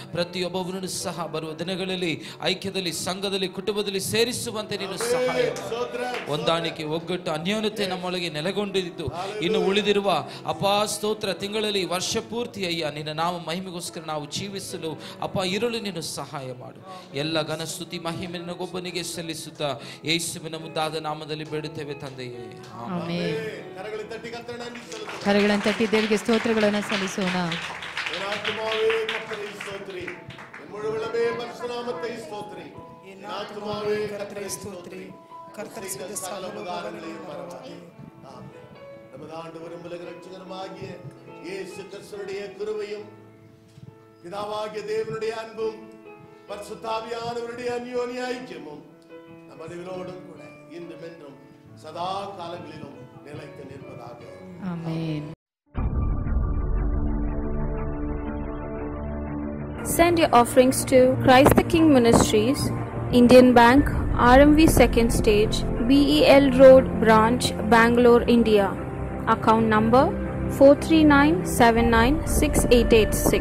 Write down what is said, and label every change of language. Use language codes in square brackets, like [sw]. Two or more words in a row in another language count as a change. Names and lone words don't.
[kn] ಪ್ರತಿಯೊಬ್ಬವರನ್ನು ಸಹ ಬರುವ ದಿನಗಳಲ್ಲಿ ಐಕ್ಯದಲ್ಲಿ, ಸಂಘದಲ್ಲಿ, ಕುಟುಂಬದಲ್ಲಿ ಸೇರಿಸುವಂತೆ ನೀನು ಸಹಾಯ ಹೊಂದಾಣಿಕೆ, ಒಗ್ಗಟ್ಟು, ಅನ್ಯೋನ್ಯತೆ ನಮ್ಮೊಳಗೆ ನೆಲೆಗೊಂಡಿದ್ದು ಇನ್ನು ಉಳಿದಿರುವ ಅಪಾ ಸ್ತೋತ್ರ ತಿಂಗಳಲ್ಲಿ ವರ್ಷ ಪೂರ್ತಿ ಅಯ್ಯ ನಿನ್ನ ನಾಮ ಮಹಿಮೆಗೋಸ್ಕರ ನಾವು ಜೀವಿಸಲು ಅಪ್ಪ ಇರಲು ನೀನು ಸಹಾಯ ಮಾಡು. ಎಲ್ಲ ಘನ ಸ್ತುತಿ ಮಹಿಮೆ ನಿನಗೊಬ್ಬನಿಗೆ ಸಲ್ಲಿಸುತ್ತಾ ಯೇಸುವಿನ ಮುದ್ದಾದ ನಾಮದಲ್ಲಿ ಬೇಡುತ್ತೇವೆ ತಂದೆಯೇ, ಆಮೆನ್. ಕರಗಳನ್ನು ತಟ್ಟಿ ದೇವರಿಗೆ ಸ್ತೋತ್ರಗಳನ್ನು ಸಲ್ಲಿಸೋಣ. [ta] நமது ஆண்டவரும் உலக ரட்சகருமாகிய இயேசு கிறிஸ்துவினுடைய கிருபையும் பிதாவாகிய தேவனுடைய அன்பும் பரிசுத்தாவியானவருடைய அந்யோன்ய ஐக்கியமும் நம் அனைவரோடும் கூட இன்றும் என்றும் சதா காலங்களிலும் நிலைத்து நிற்பதாக. [kn] ಆಮೆನ್. [en] Send your offerings to Christ the King Ministries, Indian Bank, RMV Second Stage, BEL Road Branch, Bangalore, India. Account number 439796886.